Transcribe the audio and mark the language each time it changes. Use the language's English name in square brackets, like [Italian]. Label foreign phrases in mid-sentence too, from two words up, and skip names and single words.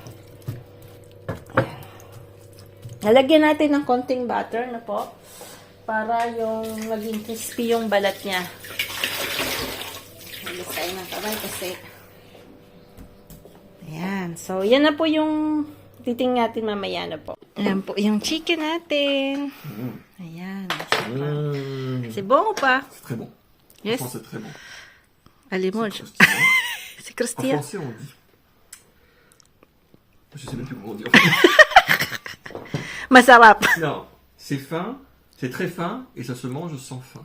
[Filipino] Nalagyan natin ng konting butter na po para yung maging crispy yung balat niya. Alis tayo ng kamay kasi. Ayan. So, yan na po yung titing natin mamaya na po. Ayan po yung chicken natin. Ayan. [French] C'est bon ou pas? C'est très bon. Yes. Franchement, c'est très bon. Allez-moi. C'est En croustillant. français, on dit. Je sais même plus comment on dit. Masarap. Non, c'est fin, c'est très fin et ça se mange sans faim.